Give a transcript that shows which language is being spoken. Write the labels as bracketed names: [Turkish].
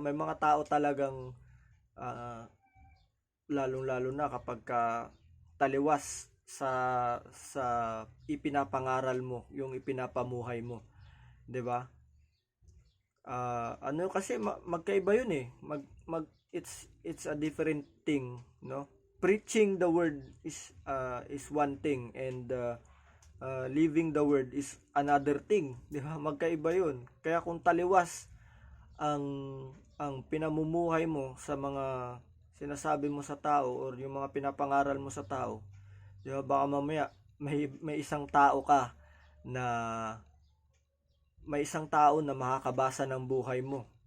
[Filipino] May mga tao talagang lalong-lalo na kapag taliwas sa ipinapangaral mo, yung ipinapamuhay mo, 'di ba? Kasi magkaiba yun eh. [English] it's a different thing, no? Preaching the word is one thing, and living the word is another thing, di ba? [Filipino] Magkaiba 'yun. Kaya kung taliwas ang pinamumuhay mo sa mga sinasabi mo sa tao or yung mga pinapangaral mo sa tao, di ba? Baka mamaya may isang tao ka na makakabasa ng buhay mo.